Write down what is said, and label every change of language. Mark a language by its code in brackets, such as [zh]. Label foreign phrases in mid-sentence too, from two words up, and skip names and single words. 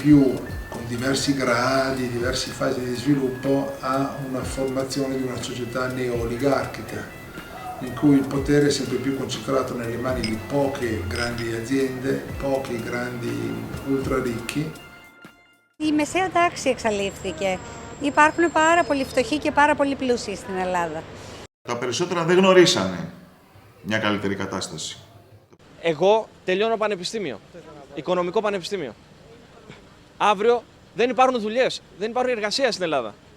[it] più, con diversi gradi, diverse fasi di sviluppo, a una formazione di una società neoligarchica, in cui il potere è sempre più concentrato nelle mani di poche grandi aziende, pochi grandi ultra ricchi. [el] Η μεσαία τάξη εξαλείφθηκε. Υπάρχουν πάρα πολύ φτωχοί και πάρα πολύ πλούσιοι στην Ελλάδα. Τα περισσότερα δεν γνωρίσανε μια καλύτερη κατάσταση. Εγώ τελειώνω πανεπιστήμιο, οικονομικό πανεπιστήμιο. Αύριο δεν υπάρχουν δουλειές, δεν υπάρχει εργασία στην Ελλάδα.